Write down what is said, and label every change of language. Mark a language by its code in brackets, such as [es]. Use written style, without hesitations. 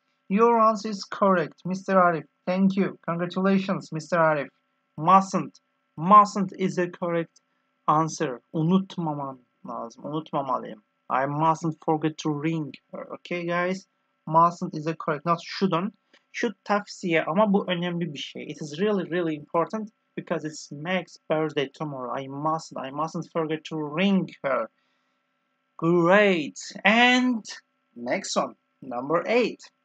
[en] Your answer is correct, Mr. Arif. Thank you. Congratulations, Mr. Arif. Mustn't is a correct answer. [tr] Unutmaman lazım. Unutmamalıyım. [en] I mustn't forget to ring her. Okay guys? Mustn't is a correct, not shouldn't. [tr] Should tavsiye ama bu önemli bir şey. [en] It is really important because it's Meg's birthday tomorrow. I mustn't forget to ring her. Great. And next one, number 8.